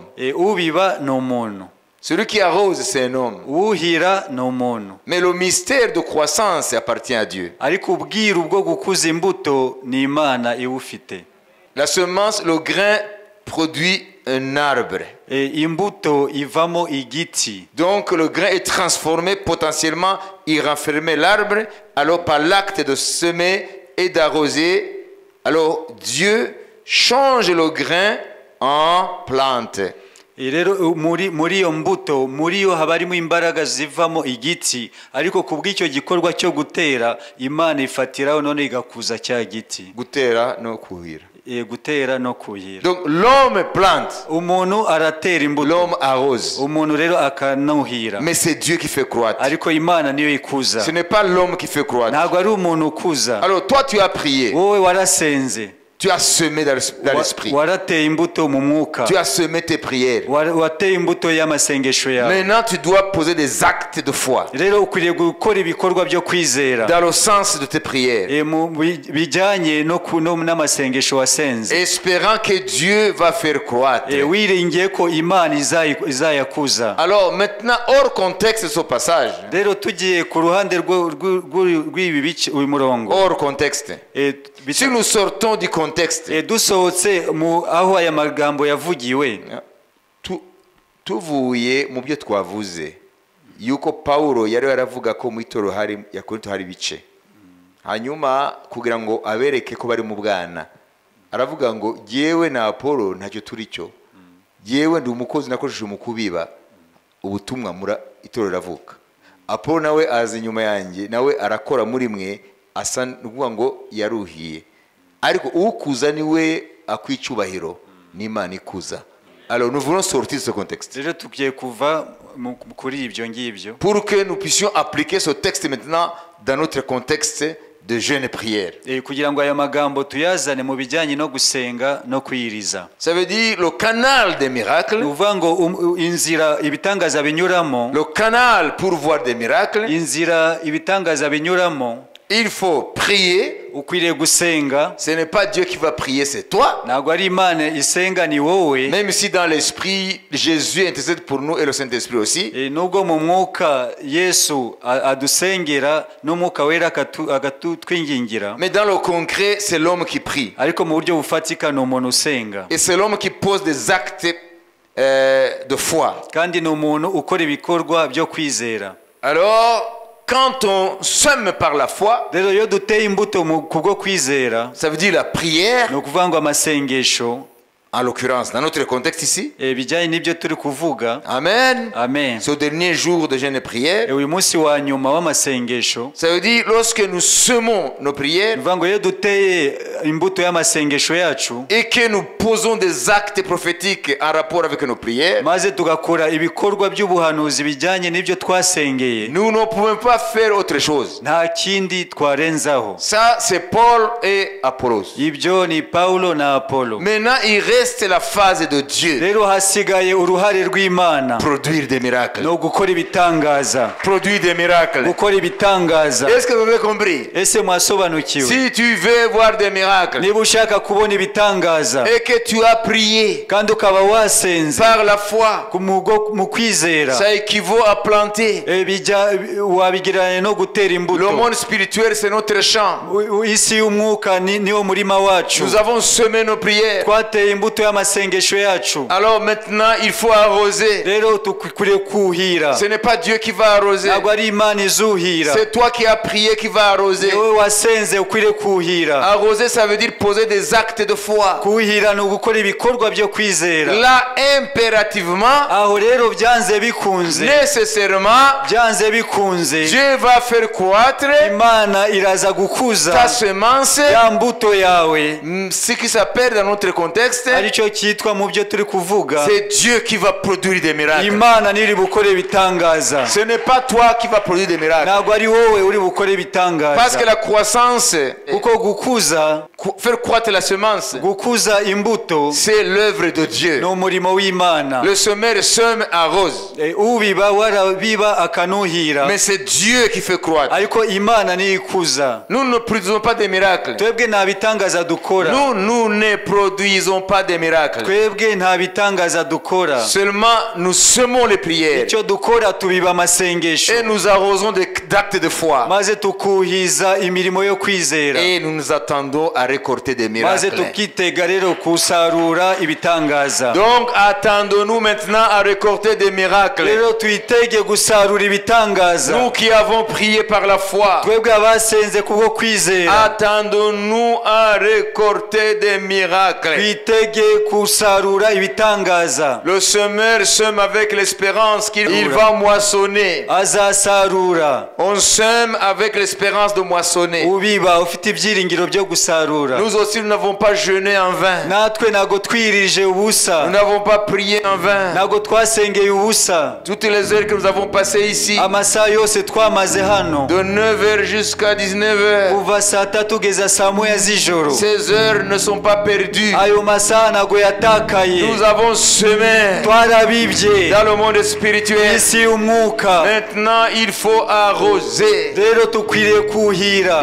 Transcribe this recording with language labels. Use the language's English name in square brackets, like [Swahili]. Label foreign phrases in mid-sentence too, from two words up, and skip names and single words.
[Kinyarwanda] Ubiba ni umuntu. [French] Celui qui arrose, c'est un homme. [Kinyarwanda] Uhira ni umuntu. [French] Mais le mystère de croissance appartient à Dieu. [Kinyarwanda] Ariko ubwiru bwo gukuza imbuto ni Imana iwufite. [French] La semence, le grain produit un arbre. [Kinyarwanda] Imbuto ivamo igiti. [French] Donc le grain est transformé potentiellement, il renfermait l'arbre. Alors par l'acte de semer et d'arroser, alors Dieu change le grain en plante. [Kinyarwanda] Rero muri iyo mbuto muri yo haba harimo imbaraga zivamo igiti, ariko kubw'icyo gikorwa cyo gutera Imana ifatiraho none igakuza cya giti. Gutera no kuhira. Gutera no kuhira. [French] Donc l'homme plante. [Kinyarwanda] Umuntu aratera imbuto. [French] L'homme arrose. [Kinyarwanda] Umuntu rero akanuhira. [French] Mais c'est Dieu qui fait croître. [Kinyarwanda] Ariko Imana niyo ikuza. [French] Ce n'est pas l'homme qui fait croître. [Kinyarwanda] Ntabwo ari umuntu ukuza. [French] Alors toi tu as prié. [Kinyarwanda] Wowe warasenze. [French] Tu as semé dans l'esprit. [Kinyarwanda] Warateye imbuto mu mwuka. [French] Tu as semé tes prières. [Kinyarwanda] Wateye imbuto y'amasengesho yawe. [French] Maintenant tu dois poser des actes de foi. [Kinyarwanda] Rero ukwiriye gukora ibikorwa byo kwizera. [French] Dans le sens de tes prières. [Kinyarwanda] Bijyanye no n'amasengesho wasenze. [French] Espérant que Dieu va faire croître. [Kinyarwanda] Wiringiye ko Imana izayakuza. [French] Alors maintenant hors contexte de ce passage. [Kinyarwanda] Rero tugiye ku ruhande rw'ibi bice uyu murongo. [French] Hors contexte. Si nous sortons du contexte. [Kinyarwanda] Dusohotse aho aya magambo yavugiwe. Tuvuye mu byo twavuze yuko Paulo yari yaravuga ko mu itoro hari yakorinto hari bice. Hanyuma kugira ngo abereke ko bari mu bwana. Aravuga ngo jewe na Apollo ntacyo turi cyo. Jewe ndi umukozi nakoresheje mu kubiba ubutumwa mura itoro ravuka. Apollo nawe azi nyuma yanjye nawe arakora muri mwe asa nuvuga ngo yaruhiye. Ariko ukuza niwe akwicubahiro n'Imana ikuza. [French] Alors nous voulons sortir de ce contexte. [Kinyarwanda] Rero tugiye kuva kuri ibyo ngibyo. [French] Pour que nous puissions appliquer ce texte maintenant dans notre contexte de jeûne et prière. [Kinyarwanda] Kugira ngo aya magambo tuyazane mu bijyanye no gusenga no kwiriza. [French] Ça veut dire le canal des miracles. [Kinyarwanda] Uvuga ngo inzira ibitangaza binyuramo. [French] Le canal pour voir des miracles. [Kinyarwanda] Inzira ibitangaza binyuramo. [French] Il faut prier. [Kinyarwanda] Ukwiriye gusenga. [French] Ce n'est pas Dieu qui va prier, c'est toi. [Kinyarwanda] Ntabwo ari Imana isenga ni wowe. [French] Même si dans l'esprit Jésus intercède pour nous et le Saint-Esprit aussi. [Kinyarwanda] Nubwo mu mwuka Yesu adusengera n'umwuka wera agatutwingingira. [French] Mais dans le concret, c'est l'homme qui prie. [Kinyarwanda] Ariko mu buryo bufatika ni umuntu usenga. [French] Et c'est l'homme qui pose des actes de foi. [Kinyarwanda] Kandi ni umuntu ukora ibikorwa byo kwizera. [French] Alors quand on sème par la foi, [Kinyarwanda] rero yo duteye imbuto kubwo kwizera, [French] ça veut dire la prière. [Kinyarwanda] No kuvuga ngo amasengesho, [French] en l'occurrence dans notre contexte ici. [Kinyarwanda] Bijyanye n'ibyo turi kuvuga. Amen. Amen. [French] Ce dernier jour de jeûne et prière. [Kinyarwanda] Uyu munsi wa nyuma w'amasengesho. [French] Ça veut dire lorsque nous semons nos prières. [Kinyarwanda] Bivuga ngo yo duteye imbuto y'amasengesho yacu. [French] Et que nous posons des actes prophétiques en rapport avec nos prières. [Kinyarwanda] Maze tugakora ibikorwa by'ubuhanuzi bijyanye n'ibyo twasengeye. [French] Nous ne pouvons pas faire autre chose. [Kinyarwanda] Nta kindi twarenzaho. [French] Ça c'est Paul et Apollos. [Kinyarwanda] Ibyo ni Paulo na Apollo. [French] Maintenant il reste la phase de Dieu. [Kinyarwanda] rero hasigaye uruhare rw'Imana [French] Produire des miracles. [Kinyarwanda] no gukora ibitangaza [French] Produire des miracles. [Kinyarwanda] gukora ibitangaza. [French] Est-ce que vous avez compris? [Kinyarwanda] Ese mwasobanukiwe? [French] Si tu veux voir des miracles [Kinyarwanda] niba ushaka kubona ibitangaza [French] et que tu as prié [Kinyarwanda] kandi ukaba wasenze [French] par la foi, [Kinyarwanda] mu kwizera, [French] ça équivaut à planter. [Kinyarwanda] wabigereranya no gutera [French] Le [Kinyarwanda] imbuto. [French] monde spirituel, c'est notre champ. [Kinyarwanda] Isi y'umwuka niwo murima wacu. [French] Nous avons semé nos prières. [Kinyarwanda] twateye imbuto y'amasengesho yacu. [French] Alors maintenant, il faut arroser. [Kinyarwanda] rero tukwiriye kuhira. [French] Ce n'est pas Dieu qui va arroser. [Kinyarwanda] ntabwo ari Imana izuhira. [French] C'est toi qui as prié qui va arroser. [Kinyarwanda] wowe wasenze ukwiriye kuhira. [French] Arroser, ça veut dire poser des actes de foi. [Kinyarwanda] kuhira ni ugukora ibikorwa byo kwizera. [French] Là, impérativement, [Kinyarwanda] aho rero byanze bikunze, [French] nécessairement, [Kinyarwanda] byanze bikunze, [French] Dieu va faire croître [Kinyarwanda] Imana iraza gukuza [French] ta semence, [Kinyarwanda] ya mbuto yawe. [French] ce qui s'appelle dans notre contexte, [Kinyarwanda] aricyo cyitwa mu byo turi kuvuga, [French] c'est Dieu qui va produire des miracles. [Kinyarwanda] Imana niri bukore ibitangaza. [French] Ce n'est pas toi qui vas produire des miracles. [Kinyarwanda] ntabwo ari wowe uri bukore [French] Parce que [Kinyarwanda] ibitangaza. [French] la croissance, [Kinyarwanda] kuko gukuza [French] faire croître la semence, [Kinyarwanda] gukuza imbuto [French] c'est l'œuvre de Dieu. [Kinyarwanda] ni umurimo w'Imana. [French] Le semeur sème, arrose. [Kinyarwanda] ubiba warabiba akanuhira, [French] Mais c'est Dieu qui fait croître. [Kinyarwanda] ariko Imana niyo ikuza. [French] Nous ne produisons pas des miracles. [Kinyarwanda] twebwe nta bitangaza dukora. [French] Nous ne produisons pas des miracles. [Kinyarwanda] twebwe nta bitangaza dukora. [French] Seulement, nous semons les prières [Kinyarwanda] icyo dukora tubiba amasengesho, [French] et nous arrosons d'actes de foi. [Kinyarwanda] maze tukuhiza imirimo yo kwizera, [French] Et nous nous attendons à récolter des [Kinyarwanda] maze [French] miracles. [Kinyarwanda] tukitega rero kusarura ibitangaza. [French] Donc, attendons-nous maintenant à récolter des miracles. [Kinyarwanda] rero tuyitege gusarura ibitangaza. [French] Nous qui avons prié par la foi, [Kinyarwanda] twebwe abasenze kubwo kwizera, [French] attendons-nous à récolter des miracles. [Kinyarwanda] twitege kusarura ibitangaza. [French] Le semeur sème avec l'espérance qu'il va moissonner. [Kinyarwanda] azasarura. [French] On sème avec l'espérance de moissonner. [Kinyarwanda] ubiba ufite ibyiringiro byo gusarura. [French] Nous aussi, nous n'avons pas jeûné en vain. [Kinyarwanda] natwe ntabwo twirije [French] Nous [Kinyarwanda] ubusa, [French] n'avons pas prié en vain. [Kinyarwanda] ntabwo twasengeye ubusa. [French] Toutes les heures que nous avons passées ici, [Kinyarwanda] amasaha yose twamaze hano, [French] de 9h jusqu'à 19h, [Kinyarwanda] kuva saa tatu kugeza saa moya z'ijoro, [French] ces heures ne sont pas perdues. [Kinyarwanda] ayo masaha ntabwo yatakaye. [French] Nous avons semé [Kinyarwanda] twarabibye [French] dans le monde spirituel. [Kinyarwanda] isi y'umwuka. [French] Maintenant, il faut arroser. [Kinyarwanda] rero tukwiriye kuhira.